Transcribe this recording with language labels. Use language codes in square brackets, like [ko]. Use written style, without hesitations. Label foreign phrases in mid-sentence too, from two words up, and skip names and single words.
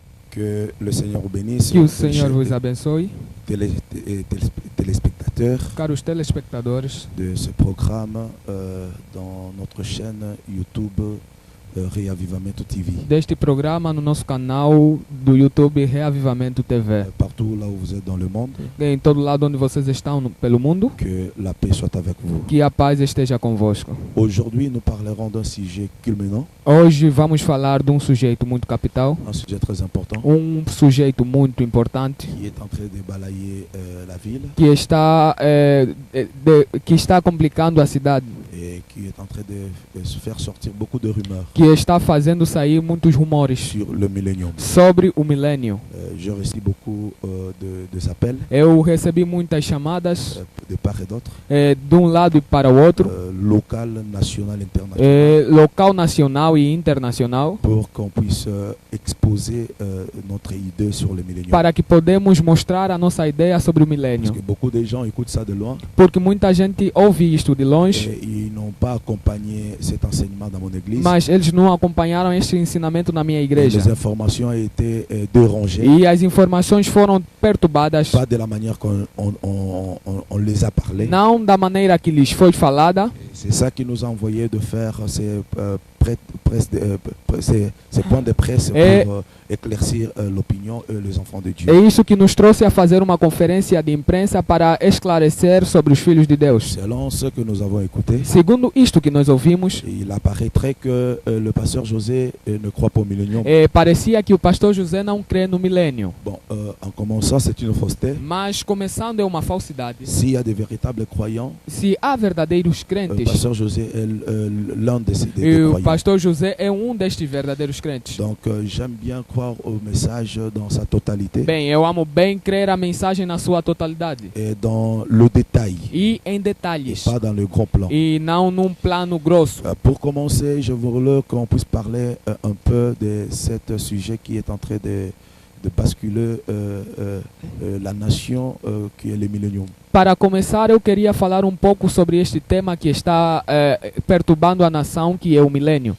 [fr] Que le Seigneur vous bénisse. [pt] Que o Senhor vos abençoe. [fr] Téléspectateurs [pt] Caros telespectadores [fr] de ce programme dans notre chaîne YouTube Reavivamento TV. [pt] deste programa no nosso canal do YouTube Reavivamento TV. [fr] Partout là où vous êtes dans le monde, [pt] Em todo lado onde vocês estão pelo mundo, [fr] que la paix soit avec vous. [pt] que a paz esteja convosco. [fr] Aujourd'hui, nous parlerons d'un sujet culminant, [pt] Hoje vamos falar de um sujeito muito capital, [fr] un sujet très important [pt] sujeito muito importante [fr] qui est en train de balayer la ville [pt] que está complicando a cidade, [fr] et qui est en train de se faire sortir beaucoup de rumeurs [pt] que está fazendo sair muitos rumores [fr] sur le millénium. [pt] sobre o milênio. [fr] Je reçois beaucoup de appels [pt] Eu recebi muitas chamadas [fr] de part et d'autre, [pt] de um lado e para o outro, [fr] local, national, international, [pt] local, nacional e internacional, [fr] pour qu'on puisse exposer notre idée sur le millénium. [pt] para que podemos mostrar a nossa ideia sobre o [fr] Parce [pt] milênio. [fr] que beaucoup de gens écoutent ça de loin [pt] Porque muita gente ouve isto de longe, [fr] et ils n'ont pas accompagné cet enseignement dans mon église. [pt] mas eles não acompanharam este ensinamento na minha [fr] Et [pt] igreja. [fr] les informations ont été dérangées, [pt] E as informações foram perturbadas, [fr] pas de la manière qu'on les a parlé. [pt] não da maneira que lhes foi falada. [fr] C'est ça qui nous a envoyé de faire ces points de presse pour éclaircir l'opinion et les enfants de Dieu. [pt] É isso que nos trouxe a fazer uma conferência de imprensa para esclarecer sobre os filhos de Deus. [fr] Selon ce que nous avons écouté, [pt] Segundo isto que nós ouvimos, [fr] il apparaîtrait que le pasteur José ne croit pas au millénium. [pt] parecia que o pastor José não crê no milênio. [fr] Bon, en commençant, c'est une fausseté. [pt] Mas começando é uma falsidade. [fr] S'il y a des véritables croyants, [pt] Se há verdadeiros [fr] le [pt] crentes, [fr] pasteur José est l'un [pt] e [fr] des [pt] o [fr] croyants. [pt] pastor José é um destes verdadeiros crentes. [fr] Donc, j'aime bien croire au message dans sa totalité [pt] Bem, eu amo bem crer a mensagem na sua totalidade. [fr] et dans le détail, [pt] E em [fr] et [pt] detalhes. [fr] pas dans le grand plan. [pt] E não num plano grosso. [fr] Pour commencer, je voudrais qu'on puisse parler un peu de ce sujet qui est en train de basculer la nation qui est le millénium. [pt] Para começar, eu queria falar um pouco sobre este tema que está perturbando a nação, que é o milênio.